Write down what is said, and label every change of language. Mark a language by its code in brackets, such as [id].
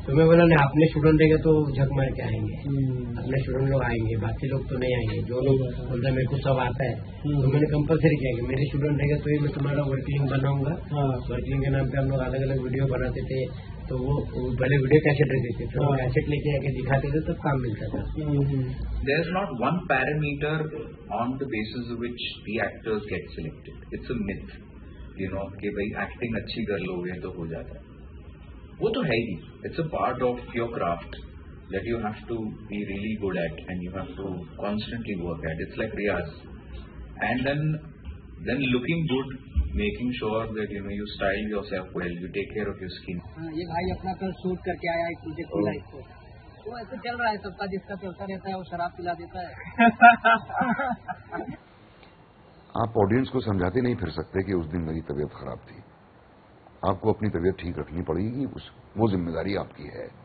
[hi] तो मैं बोला नहीं, अपने स्टूडेंट रहेंगे तो झक मार के आएंगे। अपने स्टूडेंट लोग आएंगे, बाकी लोग तो नहीं आएंगे। जो लोग बोलते हैं मेरे को सब आता है, तो मैंने कंपलसरी किया कि मेरे स्टूडेंट रहेंगे तो ही मैं तुम्हारा वर्किंग बनाऊंगा। वर्किंग के नाम पे हम लोग अलग अलग वीडियो बनाते थे। तो वो पहले वीडियो कैसेट रहते थे, तो कैसेट लेके आके दिखाते थे, तब काम मिलता था। [en] There is not one parameter on the basis of which the actors get selected. It's a myth. [hi] कि भाई एक्टिंग अच्छी कर लोगे तो हो जाता है, वो तो है ही। [en] It's a part of your craft that you have to be really good at and you have to constantly work at. It's like riyaz. And then looking good, making sure that you style yourself well, you take care of your skin. [hi] ये भाई अपना कल shoot करके आया एक project की life को, वो ऐसे चल रहा है सबका, जिसका चलता रहता है वो शराब पिला देता है। आप ऑडियंस को समझाते नहीं फिर सकते कि उस दिन मेरी तबीयत खराब थी। आपको अपनी तबीयत ठीक रखनी पड़ेगी, वो जिम्मेदारी आपकी है।